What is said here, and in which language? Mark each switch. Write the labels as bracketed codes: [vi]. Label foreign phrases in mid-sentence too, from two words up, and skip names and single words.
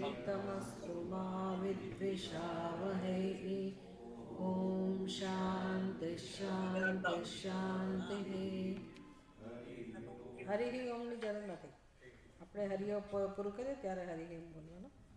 [sa] तमस्तु मा विद्विषावहै। ओम शांति शांति शांति। [gu] हरि ओम ની જરૂર નથી. આપણે હરિ ઓમ પૂરું કરીએ ત્યારે હરિ ઓમ બોલવાનું.